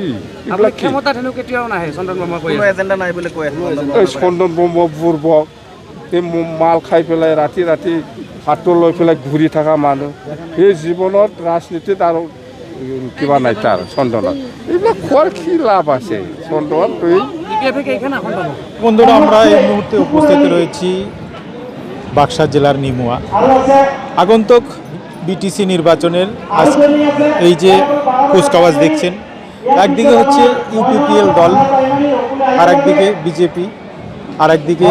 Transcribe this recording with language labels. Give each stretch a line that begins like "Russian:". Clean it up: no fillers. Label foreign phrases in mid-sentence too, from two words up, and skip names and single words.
Assamese: আপুনি ক্ষমতাত হেনো কেতিয়াও নাহে চন্দন বৰ্মা কৈ কোনো এজেণ্ডা নাই বুলি কৈ আছে এই চন্দন বৰ্মা বুৰ্বক এই মাল খাই পেলাই ৰাতি ৰাতি হাতটো লৈ পেলাই ঘূৰি থকা মানুহ সেই জীৱনত ৰাজনীতিত আৰু কিবা নাই তাৰ চন্দনত এইবিলাক খোৱাৰ কি লাভ আছে চন্দন তুই
Bangla: বন্ধুরা আমরা এই মুহূর্তে উপস্থিত রয়েছি বাক্সা জেলার নিমুয়া আগন্তুক বিটিসি নির্বাচনের এই যে কুচকাওয়াজ দেখছেন একদিকে হচ্ছে ইউপিপিএল দল আর একদিকে বিজেপি আর একদিকে